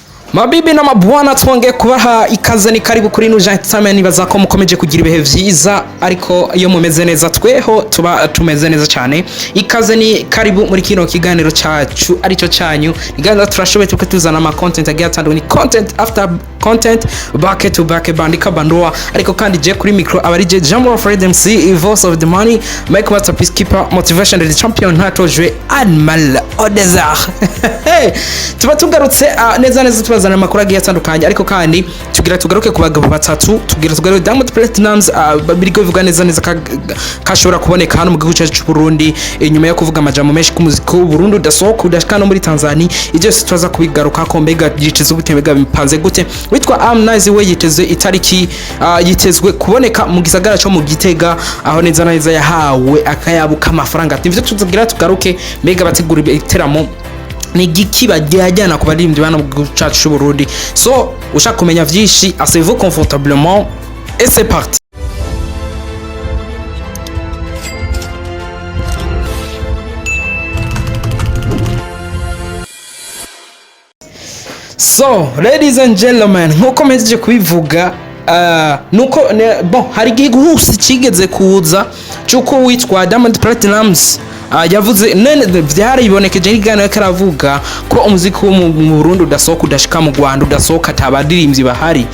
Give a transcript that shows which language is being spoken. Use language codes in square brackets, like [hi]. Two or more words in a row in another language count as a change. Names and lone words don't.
[rn] Mabibi na mabwana twongeye kubaha ikaze ni karibu kuri New Gentleman, nibaza ko mukomeje kugira ibihe vyiza ariko iyo mumeze neza tweho tuba tumeze neza cyane. Ikaze ni karibu muri kino kiganiro cyacu arico cyanyu, iganira turashoboye tukatuzana ama content agiye atandukanye, [en] content after content, back to back, [sw] bandika bandoa. [rn] Ariko kandi je kuri micro abari je Jambo Fred MC, [en] voice of the money, make masterpiece keeper, motivation the champion, [rn] hatojwe Anmal Odezar. Tuba tugarutse neza neza tubazana amakuru agiye atandukanye, ariko kandi tugaruke ku bagabo batatu, tugaruke Diamond Platnumz babirigo bivuga neza neza kashobora kuboneka hano mu gihugu cyacu cy'u Burundi inyuma yo kuvuga amajambo menshi ku muziki w'u Burundi udasohoka udashika no muri Tanzania. Ivyo twaza kubigaruka ko mbega yiteze gutembega bipanze gute. Witwa Harmonize we yiteze itariki yitezwe kuboneka mu gisagara cyo mu Gitega, aho neza neza yahawe akayabuka amafaranga. Ivyo tuzagira tugaruke mbega bategura iteramo ni giki bajyana ku baririmbyi bana mu cyacu cy'u Burundi. So ushaka kumenya vyinshi, [fr] asseyez-vous confortablement et c'est parti. [en] So ladies and gentlemen, [rn] nkuko mejeje kubivuga nuko bon hari igihusi kigeze kuza cyuko witwa Diamond Platnumz yavuze nene byaribonekeje n'igana karavuga ko umuziki wo mu Burundi udasohoka udashika mu Rwanda udasohoka atabadirimbyi bahari.